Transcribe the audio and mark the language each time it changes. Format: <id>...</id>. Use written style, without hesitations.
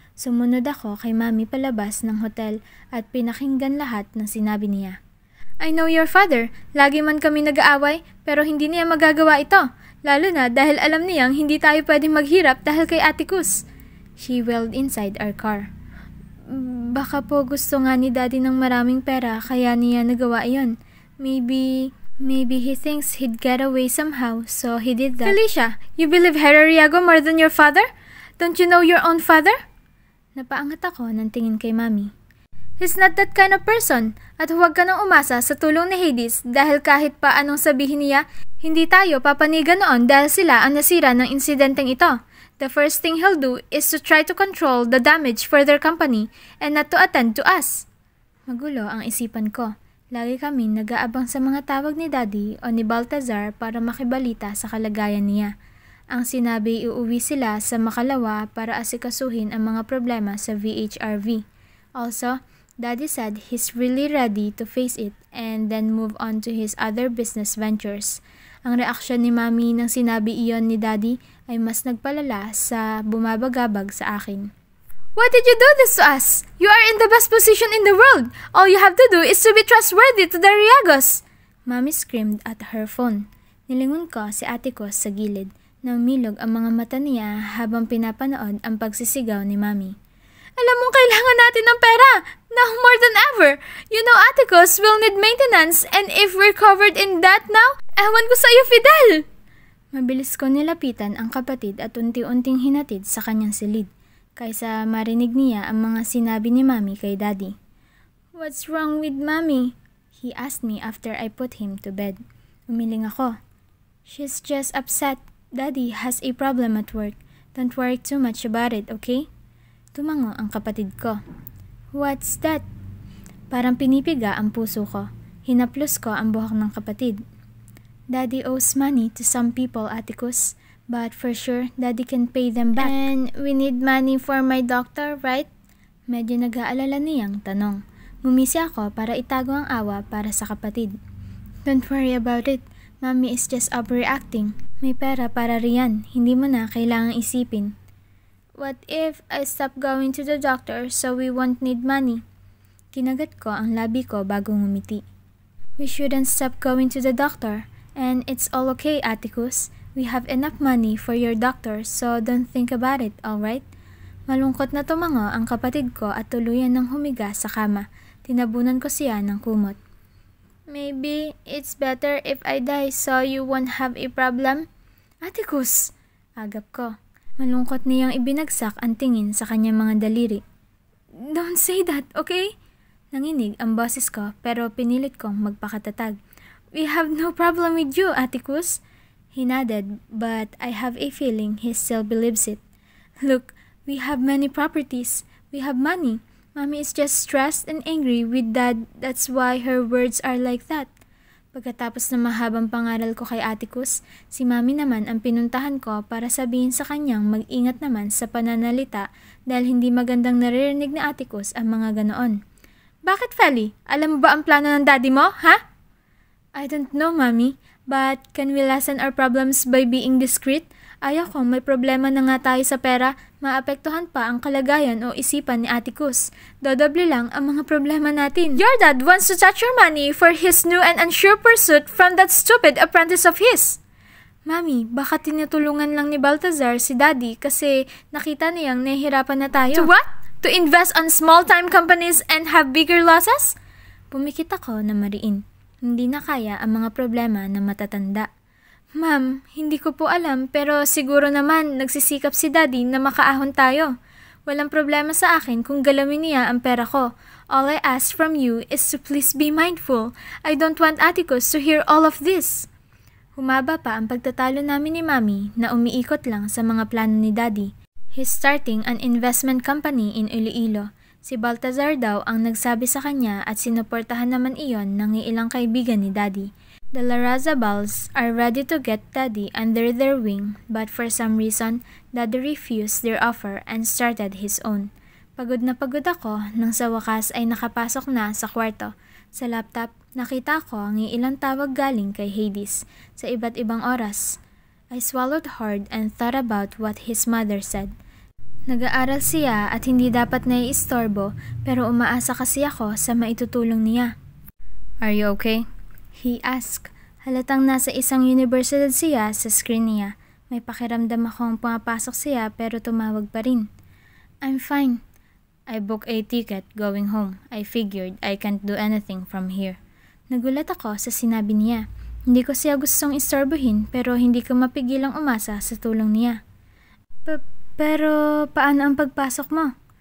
<tl>Sumunod ako kay Mami palabas ng hotel at pinakinggan lahat ng sinabi niya.</tl> <en>I know your father.</en> <tl>Lagi man kami nag-aaway, pero hindi niya magagawa ito. Lalo na dahil alam niyang hindi tayo pwedeng maghirap dahil kay Atticus.</tl> <en>She wailed inside our car.</en> <tl>Baka po gusto nga ni Daddy ng maraming pera kaya niya nagawa iyon.</tl> <en>Maybe he thinks he'd get away somehow, so he did that. Felicia, you believe Hera Riego more than your father? Don't you know your own father?</en> <tl>Napaangat ako ng tingin kay Mami.</tl> <en>He's not that kind of person.</en> <tl>At huwag ka nang umasa sa tulong ni Hades dahil kahit pa anong sabihin niya, hindi tayo papanigan noon dahil sila ang nasira ng insidenteng ito.</tl> <en>The first thing he'll do is to try to control the damage for their company and not to attend to us.</en> <tl>Magulo ang isipan ko. Lagi kami nag-aabang sa mga tawag ni Daddy o ni Baltazar para makibalita sa kalagayan niya. Ang sinabi iuwi sila sa Makalawa para asikasuhin ang mga problema sa VHRV.</tl> <en>Also, Daddy said he's really ready to face it and then move on to his other business ventures.</en> <tl>Ang reaksyon ni Mami nang sinabi iyon ni Daddy ay mas nagpalala sa bumabagabag sa akin.</tl> <en>Why did you do this to us? You are in the best position in the world. All you have to do is to be trustworthy to the Riegos. Mommy screamed at her phone.</en> <tl>Nilingon ko si ate ko sa gilid. Naumilog ang mga mata niya habang pinapanood ang pagsisigaw ni Mommy. Alam mong kailangan natin ng pera!</tl> <en>Now more than ever! You know Atticus will need maintenance and if we're covered in that now,</en> <tl>ewan ko sa'yo,</tl> <en>Fidel!</en> <tl>Mabilis ko nilapitan ang kapatid at unti-unting hinatid sa kanyang silid, kaysa marinig niya ang mga sinabi ni Mommy kay Daddy.</tl> <en>What's wrong with Mommy? He asked me after I put him to bed.</en> <tl>Umiling ako.</tl> <en>She's just upset. Daddy has a problem at work. Don't worry too much about it, okay?</en> <tl>Tumango ang kapatid ko.</tl> <en>What's that?</en> <tl>Parang pinipiga ang puso ko. Hinaplos ko ang buhok ng kapatid.</tl> <en>Daddy owes money to some people, Atticus. But for sure, Daddy can pay them back. And we need money for my doctor, right?</en> <tl>Medyo nag-aalala niyang tanong. Ngumisi ako para itago ang awa para sa kapatid.</tl> <en>Don't worry about it. Mommy is just overreacting.</en> <tl>May pera para riyan. Hindi mo na kailangang isipin.</tl> <en>What if I stop going to the doctor so we won't need money?</en> <tl>Kinagat ko ang labi ko bago ngumiti.</tl> <en>We shouldn't stop going to the doctor. And it's all okay, Atticus. We have enough money for your doctor so don't think about it, alright?</en> <tl>Malungkot na tumango ang kapatid ko at tuluyan ng humiga sa kama. Tinabunan ko siya ng kumot.</tl> <en>Maybe it's better if I die so you won't have a problem?</en> <tl>Atticus! Agap ko. Malungkot niyang ibinagsak ang tingin sa kanyang mga daliri.</tl> <en>Don't say that, okay?</en> <tl>Nanginig ang boses ko pero pinilit kong magpakatatag.</tl> <en>We have no problem with you, Atticus. He nodded, but I have a feeling he still believes it. Look, we have many properties. We have money. Mommy is just stressed and angry with Dad. That's why her words are like that.</en> <tl>Pagkatapos ng mahabang pangaral ko kay Atticus, si Mommy naman ang pinuntahan ko para sabihin sa kanyang mag-ingat naman sa pananalita dahil hindi magandang naririnig ni Atticus ang mga ganoon. Bakit, Feli? Alam mo ba ang plano ng daddy mo, ha?</tl> <en>I don't know, Mommy, but can we lessen our problems by being discreet?</en> <tl>Ayaw ko may problema na nga tayo sa pera, maapektuhan pa ang kalagayan o isipan ni Atticus. Dodoble lang ang mga problema natin.</tl> <en>Your dad wants to touch your money for his new and unsure pursuit from that stupid apprentice of his.</en> <tl>Mami, baka tinutulungan lang ni Baltazar si Daddy kasi nakita niyang nahihirapan na tayo.</tl> <en>To what? To invest on small-time companies and have bigger losses?</en> <tl>Pumikit ako na mariin. Hindi na kaya ang mga problema na matatanda. Ma'am, hindi ko po alam pero siguro naman nagsisikap si Daddy na makaahon tayo. Walang problema sa akin kung galawin niya ang pera ko.</tl> <en>All I ask from you is to please be mindful. I don't want Atticus to hear all of this.</en> <tl>Humaba pa ang pagtatalo namin ni Mami na umiikot lang sa mga plano ni Daddy.</tl> <en>He's starting an investment company in Iloilo.</en> <tl>Si Baltazar daw ang nagsabi sa kanya at sinuportahan naman iyon ng ilang kaibigan ni Daddy.</tl> <en>The Larrazabals are ready to get Daddy under their wing but for some reason, Daddy refused their offer and started his own.</en> <tl>Pagod na pagod ako nang sa wakas ay nakapasok na sa kwarto. Sa laptop, nakita ko ang ilang tawag galing kay Hades sa iba't ibang oras.</tl> <en>I swallowed hard and thought about what his mother said.</en> <tl>Nag-aaral siya at hindi dapat naiistorbo pero umaasa kasi ako sa maitutulong niya.</tl> <en>Are you okay? He asked.</en> <tl>Halatang nasa isang universidad siya sa screen niya. May pakiramdam akong pumapasok siya pero tumawag pa rin.</tl> <en>I'm fine. I booked a ticket going home. I figured I can't do anything from here.</en> <tl>Nagulat ako sa sinabi niya. Hindi ko siya gustong istorbohin pero hindi ko mapigilang umasa sa tulong niya. Pero paano ang pagpasok mo?</tl>